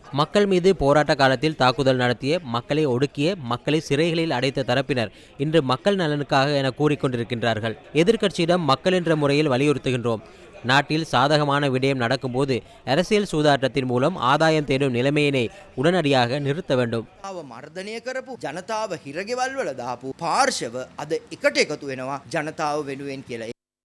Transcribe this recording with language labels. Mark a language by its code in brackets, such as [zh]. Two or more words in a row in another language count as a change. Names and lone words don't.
[ta] மக்கள் மீது போராட்ட காலத்தில் தாக்குதல் நடத்திய, மக்களை ஒடுக்கிய, மக்களை சிறைகளில் அடைத்த தரப்பினர் இன்று மக்கள் நலனுக்காக என கூறிக்கொண்டிருக்கின்றார்கள். எதிர்க்கட்சியிடம் மக்கள் என்ற முறையில் வலியுறுத்துகின்றோம். நாட்டில் சாதகமான விடயம் நடக்கும்போது அரசியல் சூதாட்டத்தின் மூலம் ஆதாயம் தேடும் நிலைமையினை உடனடியாக நிறுத்த வேண்டும். [si] මර්ධනය කරපු ජනතාව හිරගෙවල් වල දාපු පාර්ශව අද එකට එකතු වෙනවා ජනතාව වෙනුවෙන් කියලා.